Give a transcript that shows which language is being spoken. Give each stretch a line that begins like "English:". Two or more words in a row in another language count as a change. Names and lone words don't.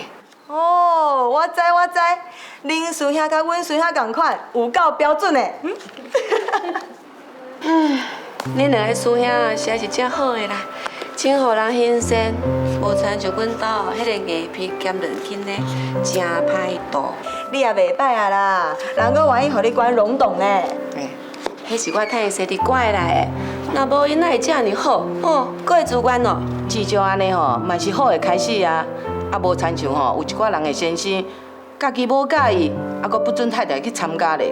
Min Nan Chinese: 我知，恁师兄甲阮师兄同款，有够标准的。恁两个师兄实在是真好的啦，真互人欣赏，无像就阮兜迄个硬皮兼软筋的，真歹度。你也袂歹啊啦，人阁愿意互你管拢动呢。迄是我趁伊踅伫拐来的，若无因哪会遮尔好？过自愿哦。至少安尼吼，嘛是好的开始啊。啊，无亲像吼，有一寡人的先生，家己无介意，啊，阁不准太太去参加咧。